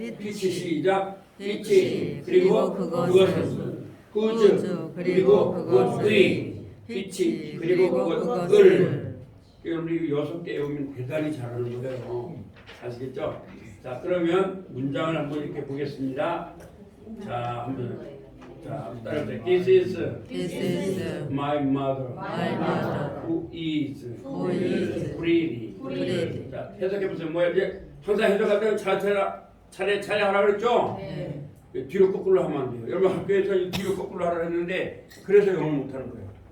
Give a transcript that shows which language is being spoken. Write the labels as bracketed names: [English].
[Korean] 빛이 시작 빛이 그리고 그것은 후주 그리고 그것의 빛이 그리고 그것을 우리 6개 외우면 대단히 잘하는 거예요. 아시겠죠? 자, 그러면 문장을 한번 이렇게 보겠습니다. 자, 한번 따라해보세요. [English] This is my mother, who is pretty. [Korean] 자, 해석해보세요. 뭐야? 이제 항상 해석할 때는 차례 하라 그랬죠? 뒤로 거꾸로 하면 안 돼요. 여러분 학교에서 뒤로 거꾸로 하라 했는데 그래서 영어를 못하는 거예요.